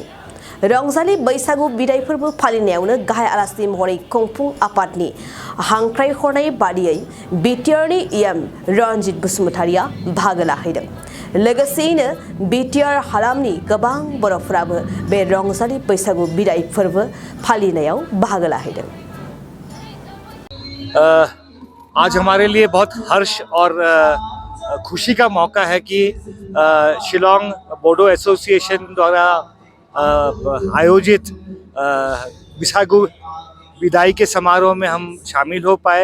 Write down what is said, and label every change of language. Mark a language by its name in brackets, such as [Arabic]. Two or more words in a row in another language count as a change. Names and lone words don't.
[Bodo] रंजालि बैसागु बिदाय फोरबो फालिनायावनो गाहाय आलासि महरै खुंफुं आफादनि हांख्रायहरनाय बादियै बिटिआरनि इएम रनजित बसुमतारिया बाहागो लाहैदों। लोगोसेयैनो बिटिआर हालामनि गोबां बर'फोराबो बे रंजालि बैसागु बिदाय फोरबो फालिनायाव बाहागो लाहैदों। [Hindi] आज हमारे लिए बहुत हर्ष और खुशी का मौका है कि शिलोंग बोडो एसोसिएशन द्वारा आयोजित बैसागु विदाई के समारोह में हम शामिल हो पाए।